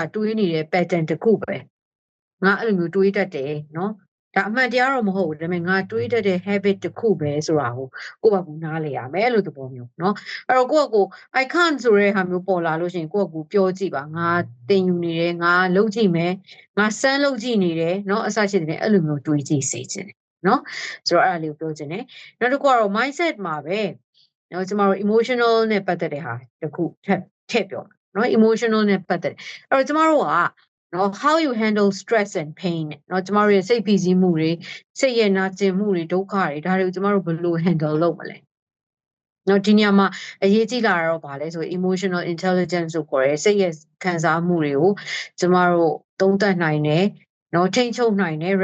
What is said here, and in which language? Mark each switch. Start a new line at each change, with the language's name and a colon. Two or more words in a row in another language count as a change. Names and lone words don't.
Burmese: တွေးနေတဲ့ pattern တစ်ခုပဲငါအဲ့လိုမျိုးတွေးတတ်တယ်နော်ဒါအမှန်တရားတော့မဟုတ်ဘူးဒါပေမဲ့ငါတွေးတတ်တဲ့ habit တစ်ခုပဲဆိုတာကိုကိုယ့်ဘာကိုနားလေရမယ်အဲ့လိုသဘောမျိုးနော်အဲ့တော့ကိုယ့်ကို
English: I can't
Burmese: ဆိုတဲ့ဟာမျိုးပေါ်လာလို့ရှိရင်ကိုယ့်ကိုပြောကြည့်ပါငါတင်ယူနေတယ်ငါလုပ်ကြည့်မယ်ငါစမ်းလုပ်ကြည့်နေတယ်နော်အစရှိတဲ့အဲ့လိုမျိုးတွေးကြည့်စေချင်တယ်နော်ဆိုတော့အဲ့ဒါလေးကိုပြောချင်တယ်နောက် တစ်ခုကတော့ mindset မှာပဲနော်ကျမတို့ emotional နဲ့ပတ်သက်တဲ့ဟာတစ်ခုထည့်ပြောနော် emotional နဲ့ပတ်သက်အဲ့တော့ကျမတို့ကနော်
English: how you handle stress and pain
Burmese: နော်ကျမတို့ရဲ့စိတ်ဖိစီးမှုတွေစိတ်ရဲ့နာကျင်မှုတွေဒုက္ခတွေဒါတွေကိုကျမတို့ဘယ်လို handle လုပ်မလဲနော်ဒီနေရာမှာအရေးကြီးလာတော့ဗာလဲဆို
English: emotional intelligence
Burmese: ကိုခေါ်ရဲစိတ်ရဲ့ခံစားမှုတွေကိုကျမတို့သုံးသပ်နိုင်တယ်နော်ထိန်းချုပ်နိုင်တယ်